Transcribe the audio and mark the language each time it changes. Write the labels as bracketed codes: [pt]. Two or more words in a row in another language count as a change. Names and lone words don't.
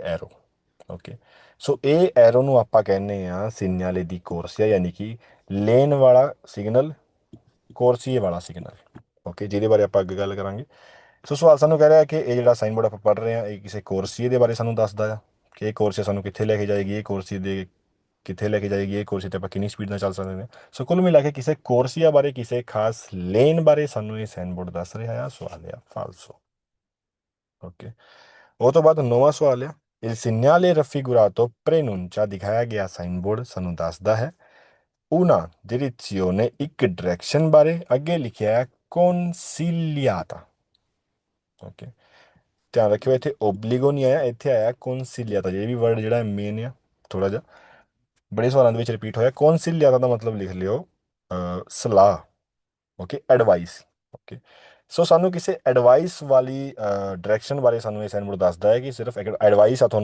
[pa] ਐਰੋ ਓਕੇ ਸੋ ਇਹ ਐਰੋ ਨੂੰ ਆਪਾਂ ਕਹਿੰਦੇ ਆ [it] segnale di corsia [pa] ਯਾਨੀ ਕਿ ਲੇਨ ਵਾਲਾ ਸਿਗਨਲ ਕੋਰਸੀਏ ਵਾਲਾ ਸਿਗਨਲ ਓਕੇ ਜਿਹਦੇ ਬਾਰੇ ਆਪਾਂ ਅੱਗੇ ਗੱਲ ਕਰਾਂਗੇ ਸੋ ਸਵਾਲ ਸਾਨੂੰ ਕਹਿ ਰਿਹਾ ਕਿ ਇਹ ਜਿਹੜਾ ਸਾਈਨਬੋਰਡ ਆਪਾਂ ਪੜ੍ਹ ਰਹੇ ਹਾਂ ਇਹ ਕਿਸੇ ਕੋਰਸੀਏ ਦੇ ਬਾਰੇ ਸਾਨੂੰ ਦੱਸਦਾ ਆ ਕਿ ਇਹ ਕੋਰਸੀਆ ਸਾਨੂੰ ਕਿੱਥੇ ਲੈ ਕੇ ਜਾਏਗੀ ਇਹ ਕੋਰਸੀ ਦੇ ਕਿੱਥੇ ਲੈ ਕੇ ਜਾਏਗੀ ਇਹ ਕੋਰਸੀ 'ਤੇ ਆਪਾਂ ਕਿੰਨੀ ਸਪੀਡ ਨਾਲ ਚੱਲ ਸਕਦੇ ਨੇ ਸੋ ਕੁੱਲ ਮਿਲਾ ਕੇ ਕਿਸੇ ਕੋਰਸੀਆ ਬਾਰੇ ਕਿਸੇ ਖਾਸ ਲੇਨ ਬਾਰੇ ਸਾਨੂੰ ਇਹ ਸਾਈਨਬੋਰਡ ਦੱਸ ਰਿਹਾ ਆ ਸਵਾਲ ਆ ਫਾਲਸੋ ਓਕੇ ਉਹ ਤੋਂ ਬਾਅਦ 9ਵਾਂ ਸਵਾਲ ਆ [it] Il segnale raffigurato preannuncia [pa] ਦਿਖਾਇਆ ਗਿਆ ਸਾਈਨਬੋਰਡ ਸਾਨੂੰ ਦੱਸਦਾ ਹੈ [it] una direzione [pa] ਇੱਕ ਡਾਇਰੈਕਸ਼ਨ ਬਾਰੇ ਅੱਗੇ ਲਿਖਿਆ ਹੈ consigliata ਓਕੇ ਧਿਆਨ ਰੱਖਿਓ ਇੱਥੇ ਓਬਲੀਗੋ ਨਹੀਂ ਆਇਆ ਇੱਥੇ ਆਇਆ consigliata ਇਹ ਵੀ ਵਰਡ ਜਿਹੜਾ ਮੇਨ ਆ ਥੋੜਾ ਜਿਹਾ ਬੜੇ ਸਵਾਲਾਂ ਦੇ ਵਿੱਚ ਰਿਪੀਟ ਹੋਇਆ consigliata ਦਾ ਮਤਲਬ ਲਿਖ ਲਿਓ ਸਲਾਹ ਓਕੇ ਐਡਵਾਈਸ ਓਕੇ ਸੋ ਸਾਨੂੰ ਕਿਸੇ ਐਡਵਾਈਸ ਵਾਲੀ ਡਾਇਰੈਕਸ਼ਨ ਬਾਰੇ ਸਾਨੂੰ ਇਹ ਸਾਈਨਬੋਰਡ ਦੱਸਦਾ ਹੈ ਕਿ ਸਿਰਫ ਇੱਕ ਐਡਵਾਈਸ ਆ